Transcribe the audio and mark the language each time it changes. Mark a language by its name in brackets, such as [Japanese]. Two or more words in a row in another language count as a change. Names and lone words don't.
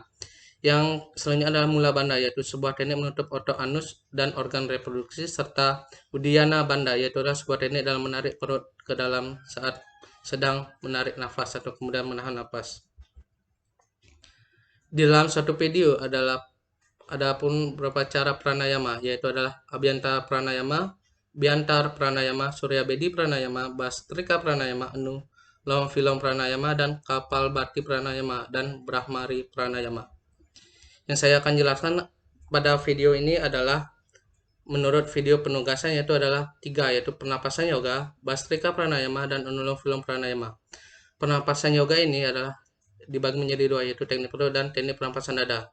[Indonesian] Yang selanjutnya adalah Mula Banda, yaitu sebuah teknik menutup otot anus dan organ reproduksi, serta Uddiyana Banda, yaitu adalah sebuah teknik dalam menarik perut ke dalam saat sedang menarik nafas atau kemudian menahan nafas. Di dalam satu video ada pun beberapa cara pranayama, yaitu adalah Abhyantara Pranayama, Byantar Pranayama, Surya Bedi Pranayama, Bastrika Pranayama, Anulom Vilom Pranayama, dan Kapalbhati Pranayama, dan Brahmari Pranayama. Yang saya akan jelaskan pada video ini adalah menurut video penugasan, yaitu adalah 3, yaitu pernapasan yoga, Bastrika Pranayama, dan Anulom Vilom Pranayama. Pernapasan yoga ini adalah dibagi menjadi 2, yaitu teknik perut dan teknik pernapasan dada.